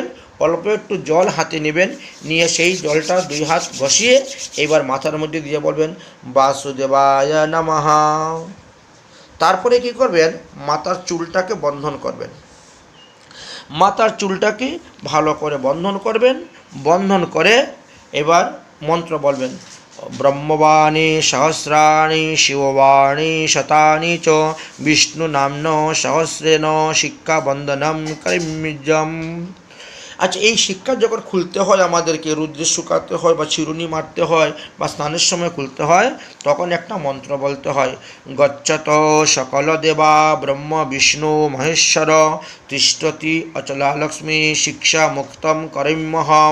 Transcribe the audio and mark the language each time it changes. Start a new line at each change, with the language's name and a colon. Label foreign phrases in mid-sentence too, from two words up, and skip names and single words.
Bangla: অল্প একটু জল হাতে নেবেন, নিয়ে সেই জলটা 2 হাত ঘষিয়ে এইবার মাথার মধ্যে দিয়ে বলবেন
Sanskrit: বাসুদেবায় নমঃ।
Bangla: তারপরে কি করবেন, মাথার চুলটাকে বন্ধন করবেন। মাথার চুলটাকে ভালো করে বন্ধন করবেন। বন্ধন করে এবার মন্ত্র বলবেন
Sanskrit: ব্রহ্মবাণী সহস্রাণি শিববাণী শতানি চ বিষ্ণু নাম্ন সহস্রেণ শিক্ষা বন্দনম করিম্যজম।
Bangla: আচ্ছা, এই শিক্ষা যখন খুলতে হয় আমাদেরকে, রুদ্রে শুকাতে হয় বা চিরুনি মারতে হয় বা স্নানের সময় খুলতে হয়, তখন একটা মন্ত্র বলতে হয়
Sanskrit: গচ্ছত সকল দেবা ব্রহ্ম বিষ্ণু মহেশ্বর তিষ্ঠতি অচলা লক্ষ্মী শিক্ষা মুক্তম করিম্যহম।